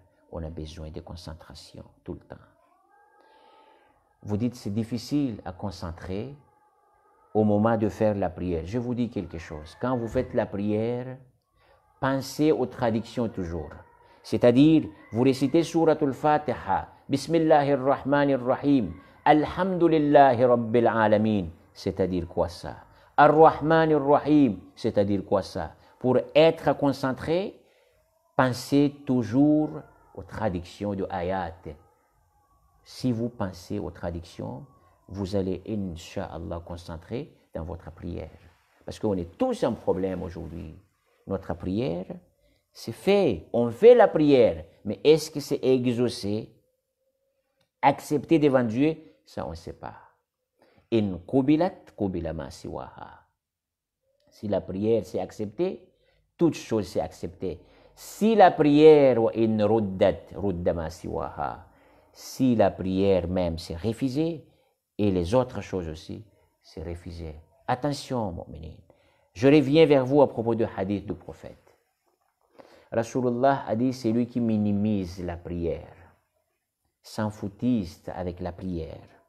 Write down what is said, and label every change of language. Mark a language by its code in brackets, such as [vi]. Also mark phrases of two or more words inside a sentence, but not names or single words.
[fr] On a besoin de concentration tout le temps. Vous dites c'est difficile à concentrer au moment de faire la prière. Je vous dis quelque chose. Quand vous faites la prière, pensez aux traductions toujours. C'est-à-dire, vous récitez Suratul Fatiha, [ar] بسم الله الرحمن الرحيم الحمد لله رب العالمين. [fr] C'est-à-dire quoi ça? [ar] الرحمن الرحيم, [fr] c'est-à-dire quoi ça? Pour être concentré, pensez toujours aux traductions de ayat. Si vous pensez aux traductions, vous allez, Inch'Allah, concentrer dans votre prière. Parce qu'on est tous en problème aujourd'hui. Notre prière, c'est fait. On fait la prière. Mais est-ce que c'est exaucé, accepté devant Dieu? Ça, on ne sait pas. [ar] إن قبلت قبل ما سواها. [fr] Si la prière c'est accepté, toute chose c'est accepté. Si la prière, [ar] إن ردت رد ما سواها. [fr] Si la prière même c'est refusé, et les autres choses aussi, c'est refusé. Attention, mu'minin. Je reviens vers vous à propos du hadith du prophète. Rasulullah a dit, c'est lui qui minimise la prière, s'en foutiste avec la prière.